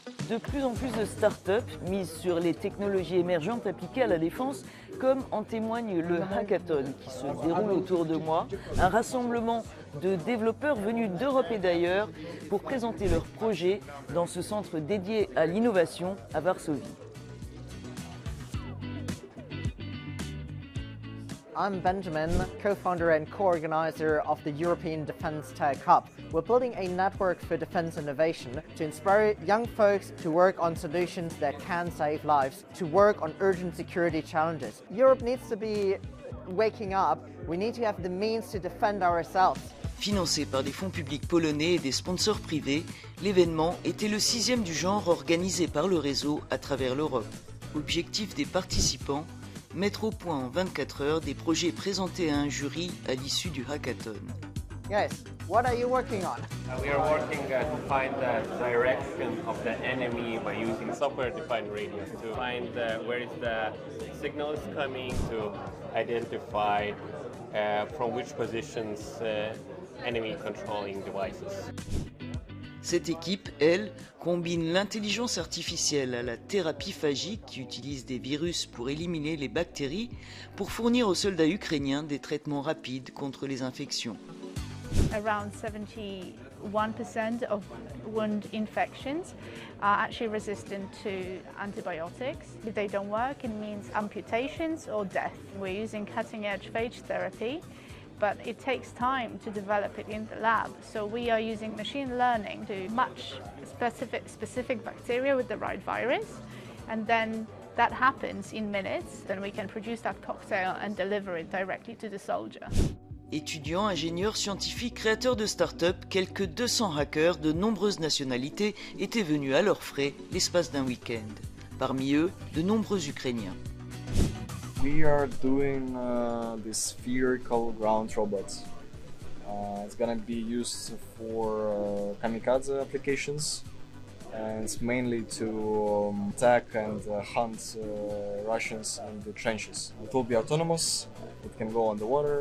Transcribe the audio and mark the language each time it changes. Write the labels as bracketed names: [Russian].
[French] De plus en plus de start-up misent sur les technologies émergentes appliquées à la défense, comme en témoigne le hackathon qui se déroule autour de moi, un rassemblement de développeurs venus d'Europe et d'ailleurs pour présenter leurs projets dans ce centre dédié à l'innovation à Varsovie. [English] I'm Benjamin, co-founder and co-organizer of the European Defence Tech Hub. We're building a network for defence innovation to inspire young folks to work on solutions that can save lives, to work on urgent security challenges. Europe needs to be waking up. We need to have the means to defend ourselves. [French] Financé par des fonds publics polonais et des sponsors privés, l'événement était le 6e du genre organisé par le réseau à travers l'Europe. Objectif des participants, mettre au point en 24 heures des projets présentés à un jury à l'issue du hackathon. [English] Yes, what are you working on? We are working to find the direction of the enemy by using software-defined radios to find where is the signal is coming, to identify from which positions enemy controlling devices. [French] Cette équipe, elle, combine l'intelligence artificielle à la thérapie phagique qui utilise des virus pour éliminer les bactéries pour fournir aux soldats ukrainiens des traitements rapides contre les infections. [English] Around 71% of wound infections are actually resistant to antibiotics. If they don't work, it means amputations or death. We're using cutting-edge phage therapy, but it takes time to develop it in the lab. So we are using machine learning to match specific bacteria with the right virus, and then that happens in minutes. Then we can produce that cocktail and deliver it directly to the soldier. [French] Étudiants, ingénieurs, scientifiques, créateurs de start-up, quelques 200 hackers de nombreuses nationalités étaient venus à leurs frais l'espace d'un week-end. Parmi eux, de nombreux Ukrainiens. [English] We are doing this spherical ground robot. It's gonna be used for kamikaze applications, and it's mainly to attack and hunt Russians in the trenches. It will be autonomous. It can go underwater.